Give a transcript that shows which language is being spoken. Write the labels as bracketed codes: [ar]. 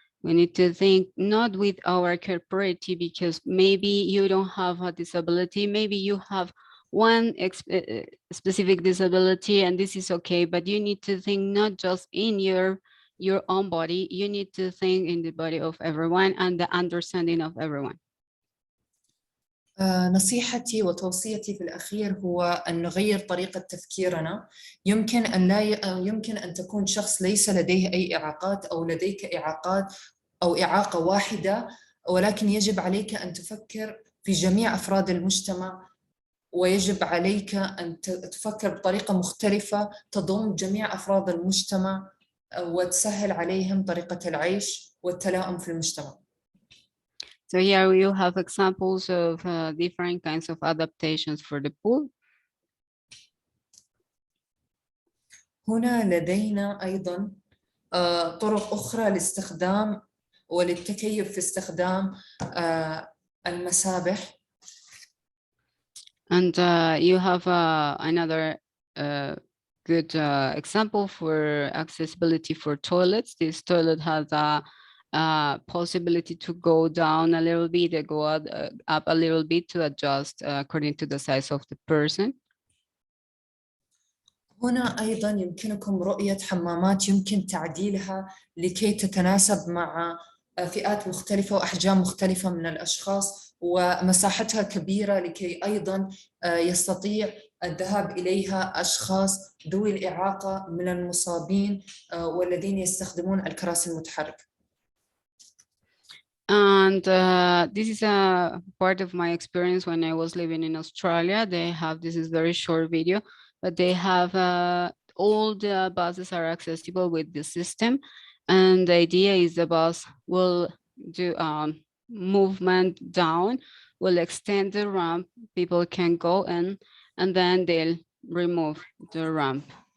[en] We need to think not with our corpority, because maybe you don't have a disability, maybe you have one specific disability, and this is okay, but you need to think not just in your own body, you need to think in the body of everyone and the understanding of everyone. [ar] نصيحتي وتوصيتي في الأخير هو أن نغير طريقة تفكيرنا. يمكن أن تكون شخص ليس لديه أي إعاقات أو لديك إعاقات أو إعاقة واحدة، ولكن يجب عليك أن تفكر في جميع أفراد المجتمع، ويجب عليك أن تفكر بطريقة مختلفة تضم جميع أفراد المجتمع وتسهل عليهم طريقة العيش والتلاؤم في المجتمع. [en] So here we have examples of different kinds of adaptations for the pool. [ar] هنا لدينا أيضا طرق أخرى لاستخدام وللتكيف في استخدام المسابح. [en] And you have another good example for accessibility for toilets. This toilet has a possibility to go down a little bit, go up a little bit to adjust according to the size of the person. [ar] هنا أيضا يمكنكم رؤية حمامات يمكن تعديلها لكي تتناسب مع فئات مختلفة وأحجام مختلفة من الأشخاص، ومساحتها كبيرة لكي أيضا يستطيع الذهاب إليها أشخاص ذوي الإعاقة من المصابين والذين يستخدمون الكراسي المتحركة. [en] And this is a part of my experience when I was living in Australia. They have, this is very short video, but they have all the buses are accessible with the system. And the idea is the bus will do movement down, will extend the ramp, people can go in, and then they'll remove the ramp.